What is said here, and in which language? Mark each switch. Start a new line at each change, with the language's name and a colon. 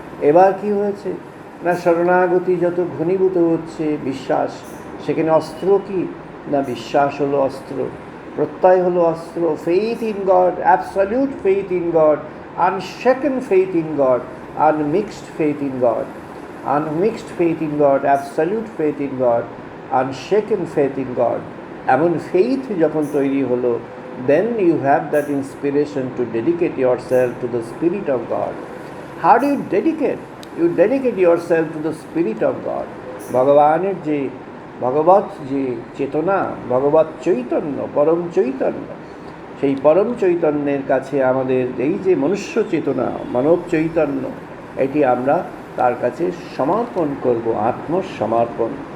Bangla: এবার কি হয়েছে না শরণাগতি যত ঘনীভূত হচ্ছে বিশ্বাস, সেখানে অস্ত্র কি না বিশ্বাস হলো অস্ত্র, প্রত্যয় হলো অস্ত্র।
English: Faith in God, absolute faith in God, unshaken faith in God, unmixed faith in God, unmixed faith in God, absolute faith in God, unshaken faith in God.
Bangla: এমন ফেইথ যখন তৈরি হলো,
English: then you have that inspiration to dedicate yourself to the Spirit of God. How do you dedicate? You dedicate yourself to the Spirit of God.
Bangla: ভগবানের যে ভগবৎ যে চেতনা, ভগবৎ চৈতন্য, পরম চৈতন্য, সেই পরম চৈতন্যের কাছে আমাদের এই যে মনুষ্য চেতনা, মানব চৈতন্য, এটি আমরা তার কাছে সমর্পণ করব, আত্মসমর্পণ।